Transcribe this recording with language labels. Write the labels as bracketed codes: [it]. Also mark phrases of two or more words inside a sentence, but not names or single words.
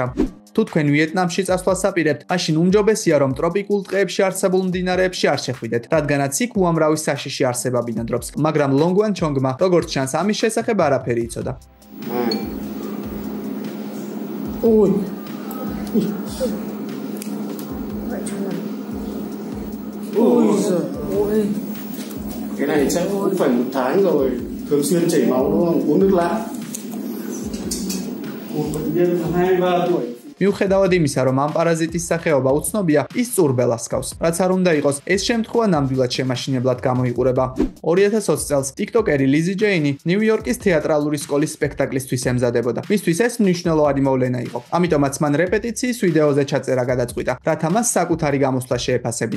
[ka] თუ თქვენ ვიეტნამში წასვლას აპირებთ, მაშინ უმჯობესია, რომ ტროპიკულ ტყეებში არსებულ მდინარეებში არ შეხვიდეთ, რადგანაც იქ უამრავი საშიში არსება ბინადრობს. მაგრამ ლონგვან ჩონგმა, როგორც ჩანს, ამის შესახებ არაფერი იცოდა. [vi] Ôi, cái này chắc cũng phải 1 tháng rồi, thường xuyên chảy máu đúng không? Uống nước lã. Một bệnh nhân 23 tuổi. [ka] მიუხედავად იმისა, რომ ამ პარაზიტის სახეობა უცნობია, ის წურბელას გავს. რაც არ უნდა იყოს, ეს შემთხვევა ნამდვილად შემაშინებლად გამოიყურება. 2020 წელს TikTokერი Lizzy Jane ნიუ-იორკის თეატრალური სკოლის სპექტაკლისთვის ემზადებოდა. მისთვის ეს მნიშვნელოვანი მოვლენა იყო. ამიტომაც მან რეპეტიციის ვიდეოზე ჩაწერა გადაწყვიტა, რათა მას საკუთარი გამოსვლა შეეფასებინა.